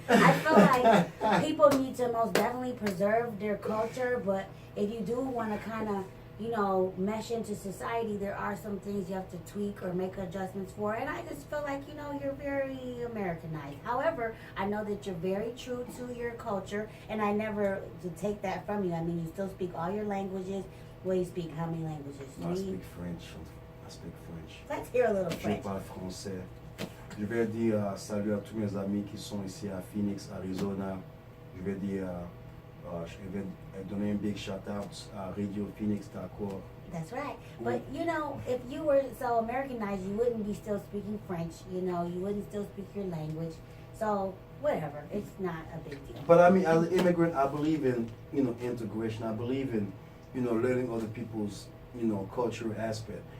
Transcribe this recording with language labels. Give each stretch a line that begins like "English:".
English: I feel like people need to most definitely preserve their culture, but if you do want to kind of, mesh into society, there are some things you have to tweak or make adjustments for. And I just feel like, you're very Americanized. However, I know that you're very true to your culture, and I never to take that from you. I mean, you still speak all your languages. Well, you speak how many languages? I speak French. I speak French. Let's hear a little
French: Je
English: French.
French: parle français. Je vais dire salut à tous mes amis qui sont ici à Phoenix, Arizona. Je vais dire, je vais donner un
English: big shout out
French: à Radio Phoenix, d'accord.
English: That's right. But, if you were so Americanized, you wouldn't be still speaking French, you wouldn't still speak your language. So, whatever. It's not a big deal. But I mean, as an immigrant, I believe in, integration. I believe in, learning other people's, cultural aspect.